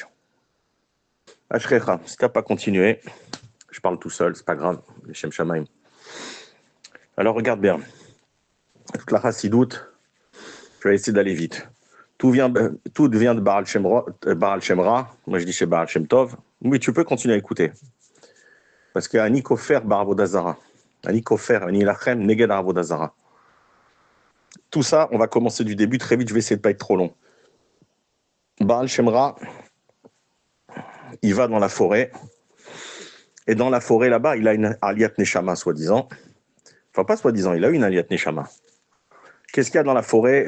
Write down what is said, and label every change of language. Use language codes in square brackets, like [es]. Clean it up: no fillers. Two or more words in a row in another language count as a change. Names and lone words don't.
[fr] Ashrecha, si tu n'as pas continué, je parle tout seul, c'est pas grave, les [he] שם שמיים. [fr] Alors regarde bien, toute la Chassidoute, je vais essayer d'aller vite. Tout vient de Baal Shemra. Moi, je dis chez Baal Shem Tov. Oui, tu peux continuer à écouter. Parce qu'il y a [he] אני כופר בעבודה זרה. אני כופר, אני לוחם, נגד עבודה זרה. [fr] Tout ça, on va commencer du début très vite. Je vais essayer de ne pas être trop long. Baal Shemra, il va dans la forêt. Et dans la forêt, là-bas, il a une [he] עליית נשמה, [fr] soi-disant. Enfin, pas soi-disant, il a une [he] עליית נשמה. [fr] Qu'est-ce qu'il y a dans la forêt?